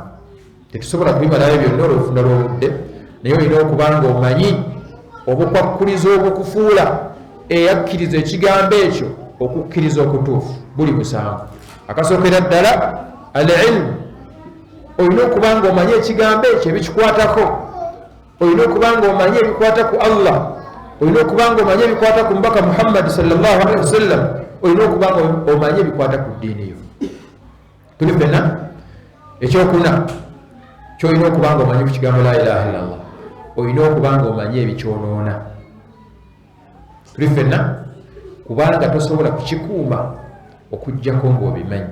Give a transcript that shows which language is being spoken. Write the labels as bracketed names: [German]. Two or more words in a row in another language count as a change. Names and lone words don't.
[Ganda] Tetusobola kubimalayo byonna olwofuna lw'obudde, naye olina okubanga omanyi obukwakkulizo obukufuula eyakkiriza ekigambo ekyo okukkiriza okutuufu buli musanvu. Akasookera ddala al-ilmu, olina okubanga omanyi ekigambo ekyo ebikikwatako, olina okubanga omanyi ebikwata ku Allah, olina okubanga omanyi ebikwata ku mubaka Muhammad [Arabic] صلى الله عليه وسلم, [Ganda] olina okubanga omanyi ebikwata ku ddiini yo. Tuli ffenna ekyokuna kyolina okubanga omanyi ku kigambo [Arabic] لا إله إلا الله, [Ganda] olina okubanga omanyi ebikyonoona. Tuli ffenna kubanga tosobola kukikuuma okujjako ng'obimanyi.